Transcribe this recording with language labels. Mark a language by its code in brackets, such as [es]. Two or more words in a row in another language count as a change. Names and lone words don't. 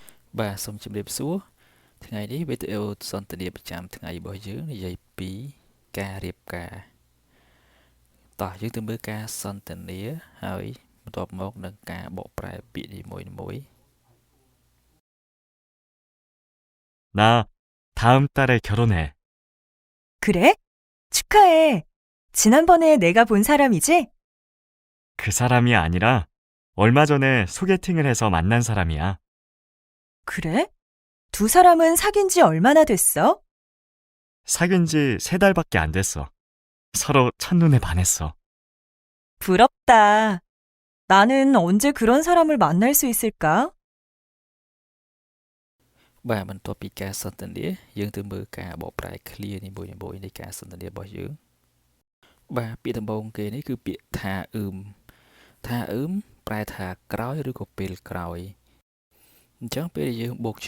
[km] បាទសូមជម្រាបសួរថ្ងៃនេះវីដេអូសន្ទនាប្រចាំថ្ងៃរបស់យើងនិយាយពីការរៀបការតោះយើងទៅមើលការសន្ទនាហើយបន្ទាប់មកនឹងការបកប្រែពាក្យនីមួយៗ [ko] 나 다음 달에 결혼해. 그래? 축하해. 지난번에 내가 본 사람이지? 그 사람이 아니라 얼마 전에 소개팅을 해서 만난 사람이야. 그래? 두 사람은 사귄 지 얼마나 됐어? 사귄 지 3달밖에 안 됐어. 서로 첫눈에 반했어. 부럽다. 나는 언제 그런 사람을 만날 수 있을까? [km] បាទបន្ទាប់ពីការសន្ទនាយើងទៅមើលការបកប្រែ clear នីមួយៗនៃការសន្ទនារបស់យើងបាទពាក្យដំបូងគេនេះគឺពាក្យថាប្រែថាក្រោយឬក៏ពេលក្រោយអញ្ចឹងពេលដែលយើងបូក